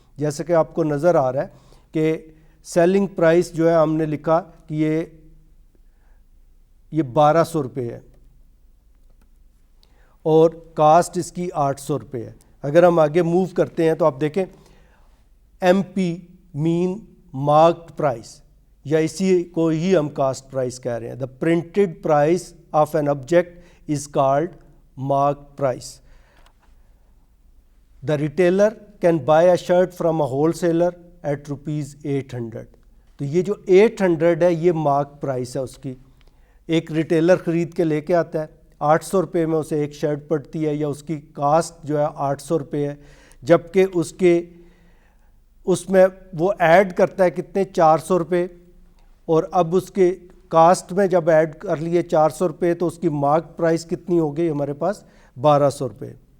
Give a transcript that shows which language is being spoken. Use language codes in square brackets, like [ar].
[ur] جیسے کہ آپ کو نظر آ رہا ہے کہ سیلنگ پرائس جو ہے ہم نے لکھا کہ یہ 1200 روپے ہے اور کاسٹ اس کی 800 روپے ہے. اگر ہم آگے موو کرتے ہیں تو آپ دیکھیں ایم پی مین مارکڈ پرائس، یا اسی کو ہی ہم کاسٹ پرائس کہہ رہے ہیں. [en] The printed price of an object is called marked price. The retailer can buy a shirt from a wholesaler at ₹800. [ur] تو یہ جو 800 ہے یہ مارک پرائس ہے اس کی. ایک ریٹیلر خرید کے لے کے آتا ہے، 800 روپے میں اسے ایک شرٹ پڑتی ہے یا اس کی کاسٹ جو ہے 800 روپے ہے، جبکہ اس میں وہ ایڈ کرتا ہے کتنے 400 روپے، اور اب اس کے کاسٹ میں جب ایڈ کر لیے 400 روپے تو اس کی مارک پرائس کتنی ہو گئی ہمارے پاس 1200 روپے.